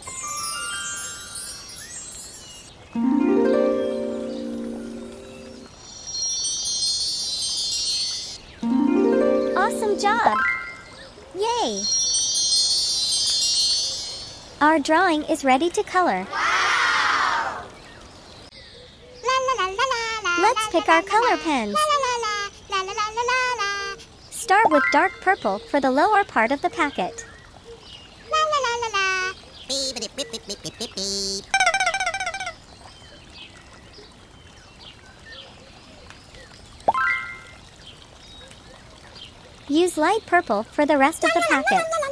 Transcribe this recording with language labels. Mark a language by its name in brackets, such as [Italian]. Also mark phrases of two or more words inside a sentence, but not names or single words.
[English] Awesome job! Yay! Our drawing is ready to color. Wow! La la la la la. Let's pick our color pens. La la la la la la la la. Start with dark purple for the lower part of the packet. La la la la la. Beep beep beep beep beep beep beep. Use light purple for the rest of the packet.